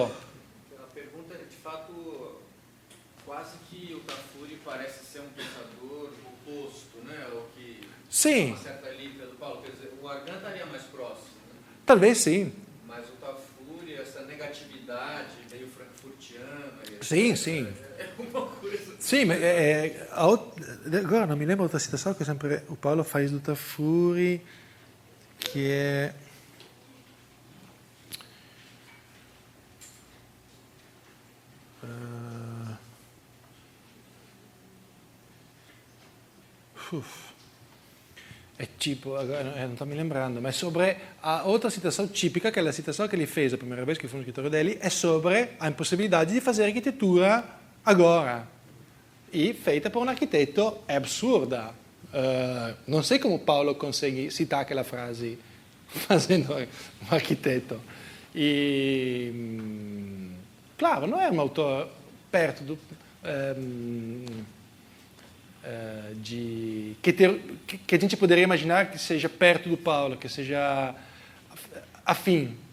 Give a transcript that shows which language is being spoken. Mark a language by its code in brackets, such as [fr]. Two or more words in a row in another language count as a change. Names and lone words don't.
[pt] A pergunta é, de fato, quase que o Tafuri parece ser um pensador oposto, né? Ou que Sim. uma certa lírica do Paulo. Quer dizer, o Argan estaria mais próximo. Né? Talvez sim. Mas o Tafuri, essa negatividade meio frankfurtiana... Sim, sim. É uma coisa... Sim, mas agora [it] non mi [pt] lembro outra citação che sempre o Paulo faz do Tafuri, [it] che è è tipo, non sto mi [pt] lembrando, [it] ma è [pt] sobre a outra citação típica, que é a citação que ele fez a primeira vez que foi no escritório dele, é sobre a impossibilidade de fazer arquitetura agora. E feita por um arquiteto é absurda. [it] Non sei come [pt] Paolo consegue citar aquela frase fazendo um arquiteto. E, claro, não é um autor perto do, que a gente poderia imaginar que seja perto do Paulo, que seja afim.